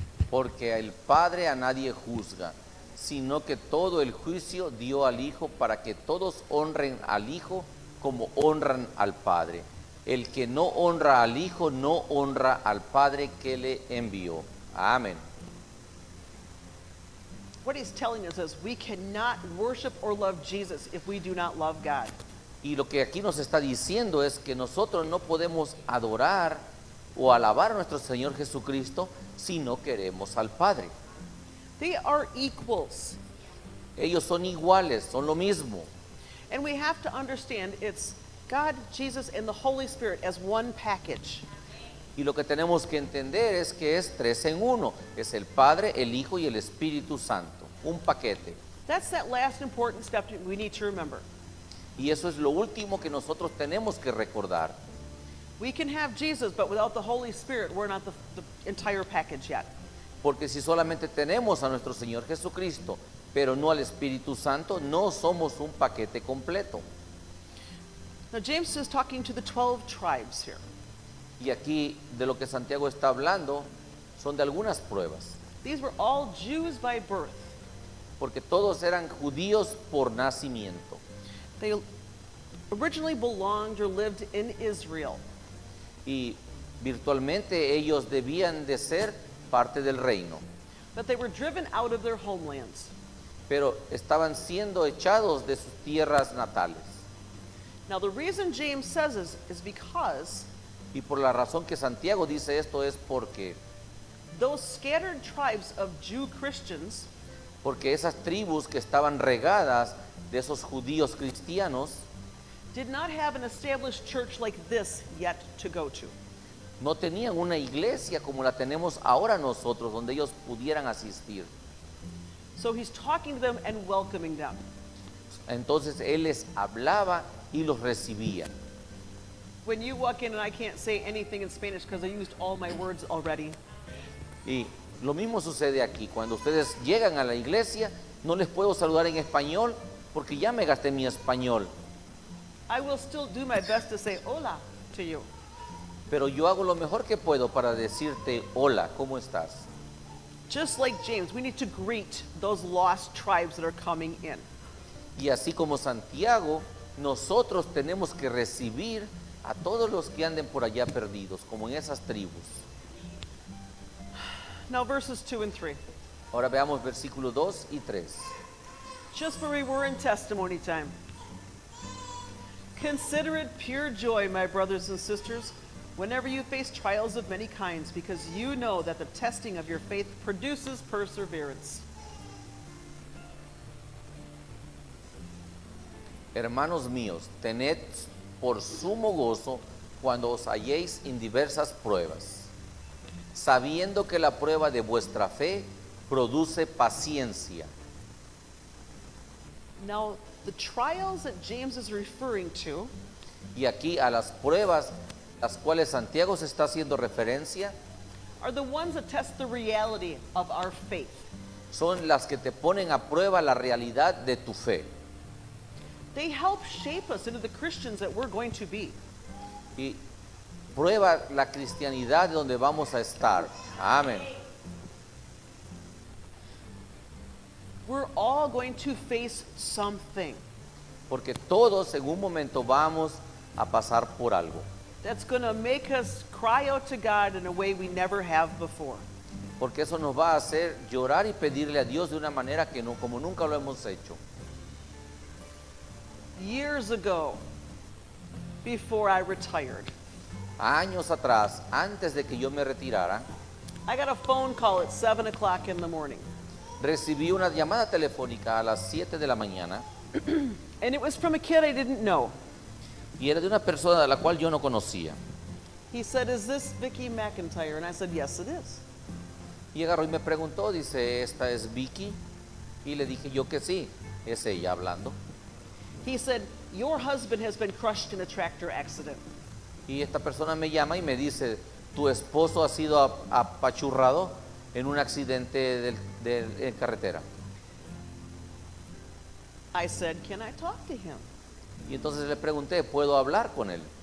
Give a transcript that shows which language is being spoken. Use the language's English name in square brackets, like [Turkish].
[Spanish] Porque el Padre a nadie juzga, sino que todo el juicio dio al Hijo para que todos honren al Hijo como honran al Padre. El que no honra al Hijo no honra al Padre que le envió. Amén. [English] What he's telling us is we cannot worship or love Jesus if we do not love God. [Spanish] Y lo que aquí nos está diciendo es que nosotros no podemos adorar o alabar a nuestro Señor Jesucristo si no queremos al Padre. [English] They are equals. [Spanish] Ellos son iguales, son lo mismo. [English] And we have to understand it's God, Jesus, and the Holy Spirit as one package. [Spanish] Y lo que tenemos que entender es que es 3 en 1. Es el Padre, el Hijo y el Espíritu Santo. Un paquete. [English] That's that last important step we need to remember. [Spanish] Y eso es lo último que nosotros tenemos que recordar. [English] We can have Jesus, but without the Holy Spirit, we're not the entire package yet. [Spanish] Porque si solamente tenemos a nuestro Señor Jesucristo, pero no al Espíritu Santo, no somos un paquete completo. [English] Now, James is talking to the 12 tribes here. [Spanish] Y aquí de lo que Santiago está hablando son de algunas pruebas. [English] These were all Jews by birth. [Spanish] Porque todos eran judíos por nacimiento. [English] They originally belonged or lived in Israel. [Spanish] Y virtualmente ellos debían de ser parte del reino. [English] But they were driven out of their homelands. [Spanish] Pero estaban siendo echados de sus tierras natales. [English] Now, the reason James says this is because [Spanish] Y por la razón que Santiago dice esto es porque [English] those scattered tribes of Jew Christians [Spanish] esas tribus que estaban regadas de esos judíos cristianos [English] did not have an established church like this yet to go to. [Spanish] no tenían una iglesia como la tenemos ahora nosotros, donde ellos pudieran asistir. [English] So he's talking to them and welcoming them. [Spanish] Entonces él les hablaba y los recibía. [English] When you walk in and I can't say anything in Spanish because I used all my words already, [Spanish] Y lo mismo sucede aquí. Cuando ustedes llegan a la iglesia, no les puedo saludar en español porque ya me gasté mi español. [English] I will still do my best to say hola to you. [Spanish] Pero yo hago lo mejor que puedo para decirte hola, ¿cómo estás? [English] Just like James, we need to greet those lost tribes that are coming in. [Spanish] Y así como Santiago, nosotros tenemos que recibir a todos los que anden por allá perdidos, como en esas tribus. [English] Now, verses 2 and 3. [Spanish] Ahora veamos versículos 2 y 3. [English] Just where we were in testimony time. Consider it pure joy, my brothers and sisters, whenever you face trials of many kinds, because you know that the testing of your faith produces perseverance. [Spanish] Hermanos míos, tened por sumo gozo cuando os halléis en diversas pruebas, sabiendo que la prueba de vuestra fe produce paciencia. [English] Now, the trials that James is referring to [Spanish] Y aquí a las pruebas las cuales Santiago se está haciendo referencia [English] are the ones that test the reality of our faith. [Spanish] son las que te ponen a prueba la realidad de tu fe. [English] They help shape us into the Christians that we're going to be. [Spanish] Y prueba la cristianidad de donde vamos a estar. Amén. [English] We're all going to face something [Spanish] Porque todos en un momento vamos a pasar por algo. [English] that's going to make us cry out to God in a way we never have before. [Spanish] Porque eso nos va a hacer llorar y pedirle a Dios de una manera que no, como nunca lo hemos hecho. [English] Years ago, before I retired, [Spanish] Años atrás, antes de que yo me retirara, [English] I got a phone call at 7 o'clock in the morning. [Spanish] recibí una llamada telefónica a las 7 de la mañana [English] And it was from a kid I didn't know. [Spanish] y era de una persona a la cual yo no conocía. [English] He said, "Is this Vicky McIntyre?" And I said, "Yes, it is." [Spanish] Y agarró y me preguntó, dice, ¿esta es Vicky? Y le dije yo que sí, es ella hablando. [English] He said, "Your husband has been crushed in a tractor accident." [Spanish] Y esta persona me llama y me dice, tu esposo ha sido apachurrado en un accidente en carretera. [English] I said, "Can I talk to him?" [Spanish] Y entonces le pregunté, ¿puedo hablar con él?